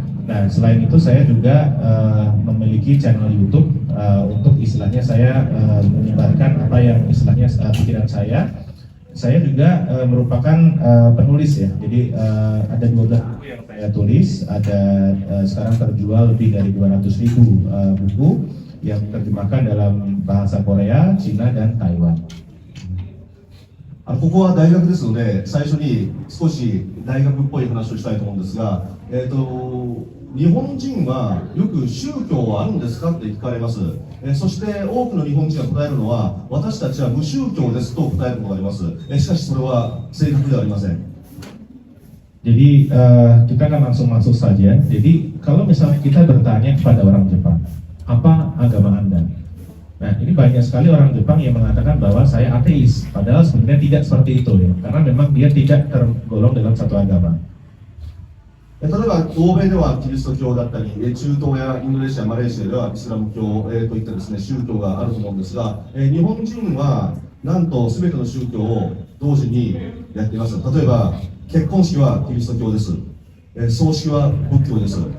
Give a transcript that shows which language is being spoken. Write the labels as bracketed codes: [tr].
[id] Nah, selain itu saya juga memiliki channel YouTube untuk istilahnya saya menyebarkan apa yang istilahnya pikiran saya. Saya juga merupakan penulis ya. Jadi ada 12 buku yang saya tulis, ada sekarang terjual lebih dari 200.000 buku yang diterjemahkan dalam bahasa Korea, Cina, dan Taiwan. [ja] ここは大学ですので、最初に少し大学っぽい話をしたいと思うんですが、日本人はよく宗教はあるんですかって聞かれます。そして多くの日本人が答えるのは、私たちは無宗教ですと答えることがあります。しかしそれは正確ではありません。 [id] Jadi kita akan langsung masuk saja. Jadi kalau misalnya kita bertanya kepada orang Jepang, apa agama Anda? Nah, ini banyak sekali orang Jepang yang mengatakan bahwa saya ateis, padahal sebenarnya tidak seperti itu ya, karena memang dia tidak tergolong dalam satu agama. [ja] 例えば欧米ではキリスト教だったり、中東やインドネシア、マレーシアではイスラム教、といったですね宗教があると思うんですが、日本人はなんと全ての宗教を同時にやっています。例えば結婚式はキリスト教です、葬式は仏教です。